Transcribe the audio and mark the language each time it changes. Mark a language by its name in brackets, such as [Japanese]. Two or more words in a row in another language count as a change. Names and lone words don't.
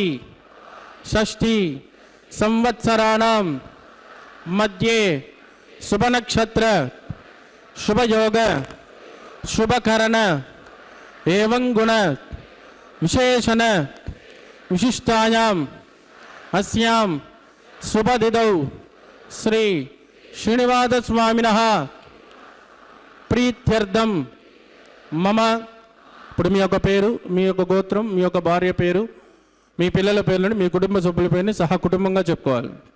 [Sanskrit] षष्ठी संवत्सराणां मध्ये शुभ नक्षत्र शुभ योग शुभकरण एवं गुण विशेषण विशिष्टायाम अस्यां शुभदिदौ श्री श्रीनिवास स्वामिनः प्रीत्यर्थं मम [Telugu] ఇప్పుడు మీ యొక్క పేరు, మీ యొక్క గోత్రం, మీ యొక్క భార్య పేరు, మీ పిల్లల పేర్లను, మీ కుటుంబ సభ్యుల పేరుని సహా కుటుంబంగా చెప్పుకోవాలి.